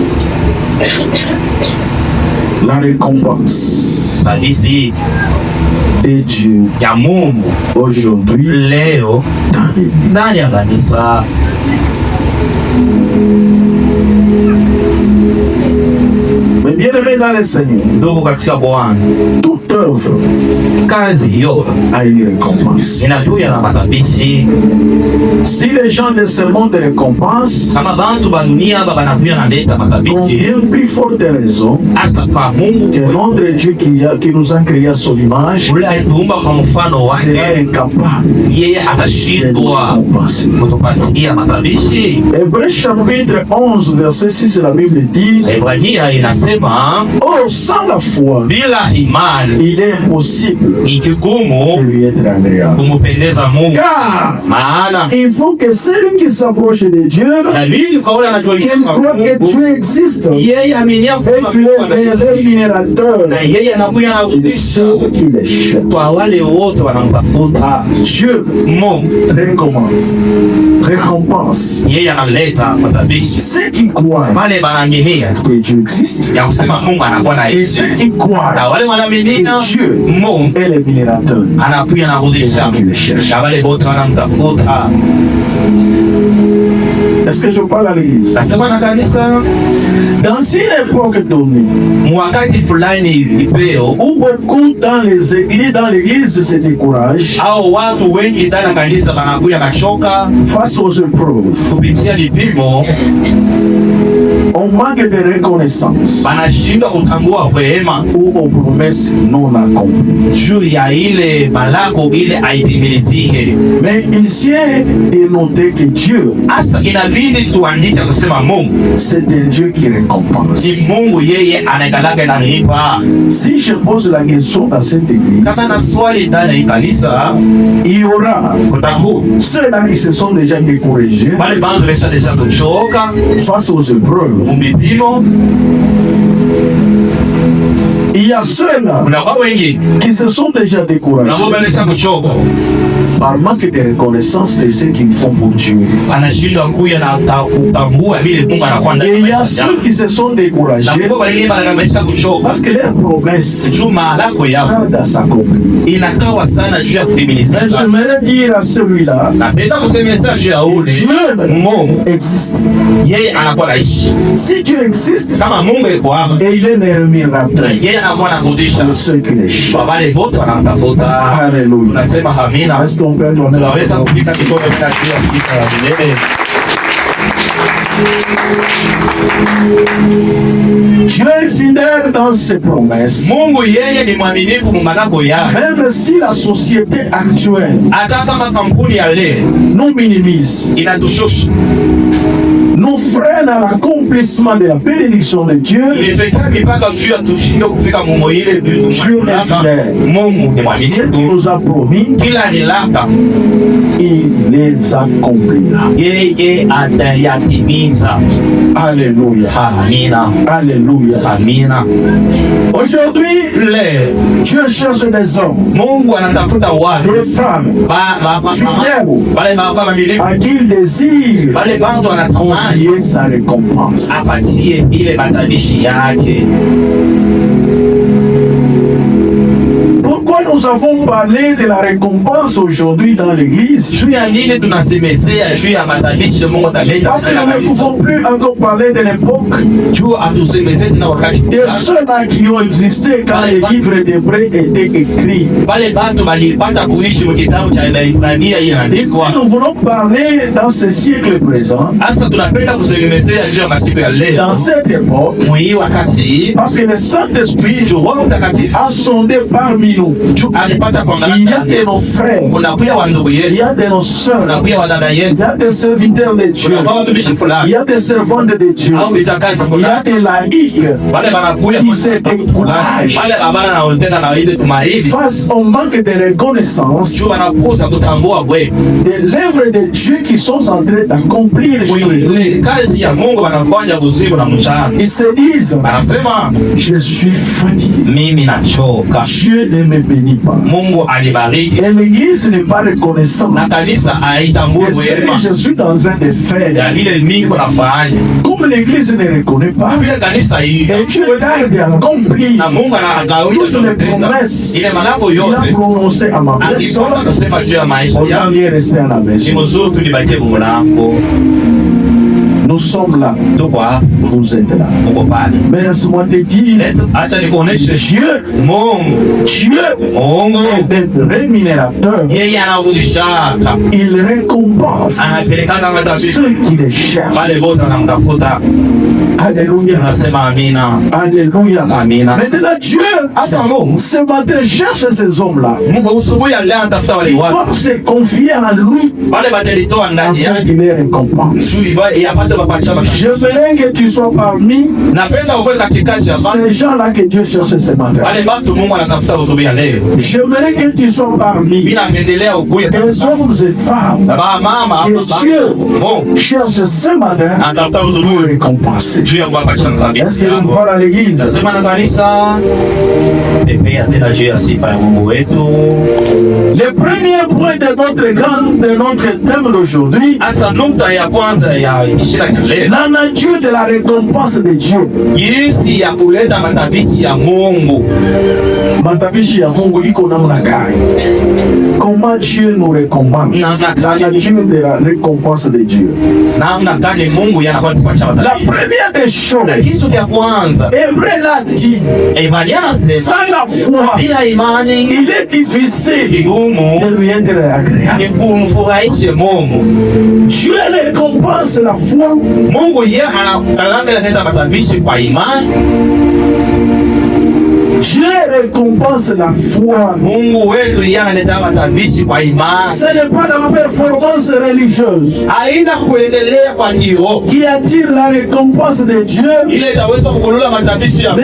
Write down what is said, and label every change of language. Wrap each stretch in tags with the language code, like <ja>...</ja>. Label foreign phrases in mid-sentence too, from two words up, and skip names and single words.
<fr>La récompense.</fr> <sw>Kabisi</sw> <fr>et Dieu</fr> <sw>ya Mungu</sw> <fr>aujourd'hui</fr> <sw>leo</sw> <fr>dans l'Église.</fr> <sw>ndani ya kanisa.</sw> <fr>Mais bien aimé dans le Seigneur,</fr> <sw>Ndugu katika Bwana,</sw> <fr>toute œuvre</fr> <sw>kazi yote</sw> <fr>a une récompense.</fr> <sw>inakuja na matabishi.</sw> <fr>Si les gens de ce monde récompensent,</fr> <sw>Kama bantu ba dunia aba banakuya na leta</sw> <fr>pour</fr> <sw>matabishi,</sw> <fr>bien plus forte raison</fr> <sw>hasa kwa Mungu</sw> <fr>que notre Dieu qui nous a créés à son image</fr> <sw>ule alituumba kwa mfano</sw> <fr>sera</fr> <sw>wake,</sw> <fr>incapable</fr> <sw>yeye</sw> <fr>de nous</fr> <sw>atashindwa</sw> <fr>récompenser.</fr> <sw>kutupatia matabishi.</sw> <fr>Hébreux chapitre 11, verset 6, la Bible dit:</fr> <sw>Waebrania inasema</sw> <fr>Or, sans la foi,</fr> <sw>bila imani</sw> <fr>il est impossible</fr> <sw>ni</sw> <fr>de</fr> <sw>kigumu</sw> <fr>lui être agréable.</fr> <sw>kumpendeza Mungu,</sw> <fr>Car</fr> <sw>maana</sw> <fr>il faut que celui qui s'approche de Dieu,</fr> <sw>dalili kwa ule</sw> <fr>qu'il</fr> <sw>anachoikia</sw> <fr>croit que</fr> <sw>Mungu,</sw> <fr>Dieu existe</fr> <sw>yeye aminia</sw> <fr>et</fr> <sw>kusema</sw> <fr>qu'il</fr> <sw>Mungu</sw> <fr>est le</fr> <sw>anaishi,</sw> <fr>rémunérateur</fr> <sw>na yeye anakuya na</sw> <fr>de</fr> <sw>kudisha</sw> <fr>ceux qui les cherchent.</fr> <sw>kwa wale wote wanamtafuta</sw> <fr>Dieu</fr> <sw>Mungu.</sw> <fr>récompense</fr> <sw>Yeye analeta matabishi</sw> <fr>ceux qui croient</fr> <sw>wale wanaaminia</sw> <fr>que Dieu existe</fr> <sw>ya kusema Mungu anakuwa na</sw> <fr>et ceux qui croient</fr> <sw>na wale wanaaminia</sw> <fr>que Dieu</fr> <sw>Mungu</sw> <fr>est le rémunérateur.</fr> <sw>anakuya na kudisha na wale wote wanamtafuta.</sw> <fr>Est-ce que je parle à l'église?</fr> <sw>Nasema na kanisa,</sw> <fr>Dans une époque donnée,</fr> <sw>wakati fulani ipeo</sw> <fr>où beaucoup dans l'église se découragent</fr> <sw>au watu wengi ndani ya kanisa wanakuya na choka</sw> <fr>face aux épreuves,</fr> <sw>kupitia vipimo,</sw> <fr>on manque de reconnaissance</fr> <sw>wanashindwa kutambua wema</sw> <fr>ou aux promesses non accomplies.</fr> <sw>juu ya ile malako ile aitimilizike.</sw> <fr>Mais il tient de noter que Dieu,</fr> <sw>Hasa inabidi tuandike kusema Mungu</sw> <fr>c'est un Dieu qui récompense.</fr> <sw>ni Mungu, yeye anakalaka inanipa.</sw> <fr>Si je pose la question dans cette église,</fr> <sw>Kama na swali ndani ya hii kanisa,</sw> <fr>il y aura</fr> <sw>kutakuwa</sw> <fr>ceux-là qui se sont déjà découragés</fr> <sw>wale bantu besha kuchoka</sw> <fr>face aux épreuves.</fr> <sw>mvipimo,</sw> <fr>Il y a ceux-là</fr> <sw>kunakuwa wengi</sw> <fr>qui se sont déjà découragés</fr> <sw>nabo besha kuchoka</sw> <fr>par manque de reconnaissance de ce qu'ils font pour Dieu.</fr> <sw>anashindwa kuya na kutambua vile Mungu anakuwa ndani</sw> <fr>Et il y a</fr> <sw>ya</sw> <fr>ceux qui se sont découragés</fr> <sw>na kwa wengine wanabesha kuchoka</sw> <fr>parce que leurs promesses</fr> <sw>juu malako yao</sw> <fr>tardent à s'accomplir.</fr> <sw>inakawa sana juu ya kutimiliza.</sw> <fr>Mais j'aimerais dire à celui-là,</fr> <sw>Napenda kusemeza juu ya ule</sw> <fr>Dieu</fr> <sw>Mungu,</sw> <fr>existe.</fr> <sw>yeye anakuwa naishi.</sw> <fr>Si Dieu existe,</fr> <sw>Kama Mungu yuko hapa,</sw> <fr>et il est le rémunérateur</fr> <sw>yeye anakuwa anarudisha</sw> <fr>de ceux qui les cherchent.</fr> <sw>kwa wale wote wanamtafuta.</sw> <fr>Alléluia.</fr> <sw>Tunasema amina.</sw> <fr>Est-ce qu'on peut donner la</fr> <sw>Tunaweza</sw> <fr>parole?</fr> <sw>kupita kikombe cha sifa ya milele.</sw> <fr>Dieu est fidèle dans ses promesses.</fr> <sw>Mungu yeye ni mwaminifu mu malako yake.</sw> <fr>Même si la société actuelle</fr> <sw>Hata kama kampuni ya leo</sw> <fr>nous minimise,</fr> <sw>inatushusha,</sw> <fr>nous freine à l'accomplissement de la bénédiction de Dieu,</fr> <sw>ilitweka mipaka juu ya tushindwe kufika mumo ile</sw> <fr>Dieu est fidèle.</fr> <sw>Mungu ni</sw> <fr>ce</fr> <sw>mwaminifu,</sw> <fr>qu'il nous a promis,</fr> <sw>kila alilaka</sw> <fr>il les accomplira.</fr> <sw>yeye atayatimiza.</sw> <fr>Alléluia.</fr> <sw>Amina,</sw> <fr>Alléluia.</fr> <sw>amina.</sw> <fr>Aujourd'hui,</fr> <sw>Leo</sw> <fr>Dieu cherche des hommes,</fr> <sw>Mungu anatafuta watu</sw> <fr>des femmes</fr> <sw>wale wamilifu,</sw> <fr>à qui il désire</fr> <sw>wale bantu wanatamani</sw> <fr>confier sa récompense.</fr> <sw>apatie ile matabishi yake.</sw> <fr>Pourquoi nous avons parlé de la récompense aujourd'hui dans l'église?</fr> <sw>Juu ya nini tunasemezea juu ya matabishi Mungu ataleta</sw> <fr>Parce que nous ne pouvons plus encore parler de l'époque</fr> <sw>juu atusemezee tena wakati</sw> <fr>de ceux-là qui ont existé quand les livres d'Hébreux étaient écrits.</fr> <sw>wale bantu walipata kuishi mkitabu cha Ibrania</sw> <fr>Si</fr> <sw>inaandikwa.</sw> <fr>nous voulons parler dans ce siècle présent,</fr> <sw>Hasa tunapenda kusemezea juu ya masiku ya leo</sw> <fr>dans cette époque,</fr> <sw>mwii wakati</sw> <fr>parce que le Saint-Esprit</fr> <sw>juu Roho Mtakatifu</sw> <fr>a sondé parmi nous.</fr> <sw>juu alipata</sw> <fr>Il y a</fr> <sw>kuangalia</sw> <fr>de nos frères,</fr> <sw>kunakuya wa ndugu</sw> <fr>il</fr> <sw>yetu,</sw> <fr>y a de nos sœurs,</fr> <sw>kunakuya wa dada</sw> <fr>il</fr> <sw>yetu,</sw> <fr>y a des serviteurs de Dieu,</fr> <sw>kunakuwa watumishi</sw> <fr>il</fr> <sw>fulani</sw> <fr>y a des servantes de Dieu,</fr> <sw>au vitakazi</sw> <fr>il y a</fr> <sw>fulani,</sw> <fr>des laïcs</fr> <sw>wale wanakuya</sw> <fr>qui se découragent</fr> <sw>wale abana na tena na ile tumaini</sw> <fr>face au manque de reconnaissance</fr> <sw>juu wanakosa kutambua kweli</sw> <fr>de l'œuvre de Dieu qui sont en train d'accomplir chez nous.</fr> <sw>ile kazi ya Mungu wanafanya usiku na mchana.</sw> <fr>Ils se disent,</fr> <sw>Anasema</sw> <fr>je suis fatigué.</fr> <sw>mimi nachoka,</sw> <fr>Dieu ne me bénit pas.</fr> <sw>Mungu alibariki.</sw> <fr>Et l'église n'est pas reconnaissante</fr> <sw>Na kanisa haitambui</sw> <fr>de ce</fr> <sw>wema</sw> <fr>que je suis en train de faire.</fr> <sw>ya vile niko nafanya.</sw> <fr>Comme l'église ne reconnaît pas,</fr> <sw>Vile kanisa hii</sw> <fr>et Dieu tarde à accomplir</fr> <sw>na Mungu anagawisha</sw> <fr>toutes les promesses il</fr> <sw>ile manako</sw> <fr>a</fr> <sw>yote</sw> <fr>prononcées à ma personne.</fr> <sw>akipata kusema juu ya maisha</sw> <fr>Autant</fr> <sw>yangu.</sw> <fr>mieux rester à la</fr> <sw>Ni</sw> <fr>maison.</fr> <sw>mzuri tulibakie mlango.</sw> <fr>Nous sommes là,</fr> <sw>Tuko hapa,</sw> <fr>vous êtes là.</fr> <sw>uko pale.</sw> <fr>Mais laisse-moi te dire,</fr> <sw>Acha nikuoneshe</sw> <fr>Dieu</fr> <sw>Mungu. Mungu</sw> <fr>est rémunérateur.</fr> <sw>yeye anarudishaka,</sw> <fr>Il récompense</fr> <sw>anapelekaka madhabihu</sw> <fr>ceux qui les cherchent.</fr> <sw>wale wote wanamtafuta.</sw> <fr>Alléluia.</fr> <sw>Tunasema amina,</sw> <fr>Alléluia.</fr> <sw>amina.</sw> <fr>Maintenant, Dieu,</fr> <sw>Asa Mungu,</sw> <fr>ce matin, cherche ces hommes-là.</fr> <sw>Mungu usubuhi ya leo anatafuta wale</sw> <fr>Ils</fr> <sw>watu</sw> <fr>doivent se confier à lui</fr> <sw>wale batalitoa ndani</sw> <fr>afin</fr> <sw>yake</sw> <fr>qu'il les récompense.</fr> <sw>ili yapate mapacha.</sw> <fr>J'aimerais que tu sois parmi</fr> <sw>Napenda uwe katikati ya</sw> <fr>ces gens-là que Dieu cherche ce matin.</fr> <sw>wale watu Mungu anatafuta usubuhi ya leo.</sw> <fr>J'aimerais que tu sois parmi</fr> <sw>Mimi naendelea ukuye</sw> <fr>des hommes et femmes</fr> <sw>baba mama</sw> <fr>que Dieu</fr> <sw>Mungu</sw> <fr>cherche ce matin</fr> <sw>anatafuta</sw> <fr>pour</fr> <sw>usubuhi</sw> <fr>récompenser.</fr> <sw>juu ya kuwapacha</sw> <fr>Est-ce que je</fr> <sw>kabisa.</sw> <fr>parle à l'église?</fr> <sw>Nasema na kanisa pepea tena juu ya sifa ya Mungu wetu.</sw> <fr>Le premier point de notre thème d'aujourd'hui,</fr> <sw>Asa nukta ya kwanza ya ishira ya leo,</sw> <fr>la nature de la récompense de Dieu.</fr> <sw>jinsi ya kuleta matabishi ya Mungu. Matabishi ya Mungu iko namna gani?</sw> <fr>Comment Dieu nous récompense? La nature de la récompense de Dieu.</fr> <sw>Namna gani Mungu yanakuwa tupacha</sw> <fr>La</fr> <sw>matabishi.</sw> <fr>première des</fr> <sw>Na</sw> <fr>choses,</fr> <sw>kitu cha kwanza,</sw> <fr>Hébreu l'a dit,</fr> <sw>imani anasema</sw> <fr>sans la foi,</fr> <sw>bila imani</sw> <fr>il est difficile</fr> <sw>vigumu</sw> <fr>de lui être agréable.</fr> <sw>ni kumfurahisha Mungu.</sw> <fr>Dieu récompense la foi.</fr> <sw>Mungu yeye analeta matabishi kwa imani.</sw> <fr>Dieu récompense la foi.</fr> <sw>Mungu wetu yeye analeta matabishi kwa imani.</sw> <fr>Ce n'est pas la performance religieuse</fr> <sw>Haina kuendelea kwa kiroho</sw> <fr>qui attire la récompense de Dieu,</fr> <sw>ile itaweza kukulula matabishi ya</sw>